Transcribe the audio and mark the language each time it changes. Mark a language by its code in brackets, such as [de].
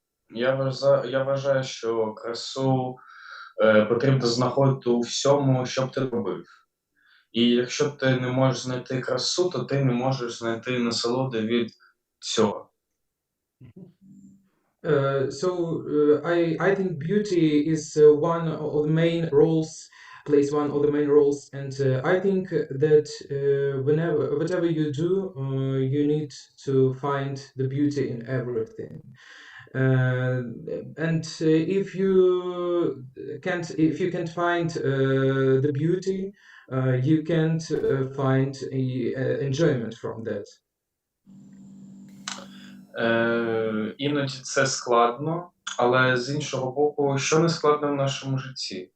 [uk] Я вважаю, що красу потрібно знаходити у всьому, що б ти робив. І якщо ти не можеш знайти красу, то ти не можеш знайти насолоди від цього. [en] I think beauty is one of the main roles, plays one of the main roles, and I think that whatever you do, you need to find the beauty in everything. And if you can't find the beauty, you can't find enjoyment from that. [uk] Іноді це складно, але з іншого боку, що не складно в нашому житті?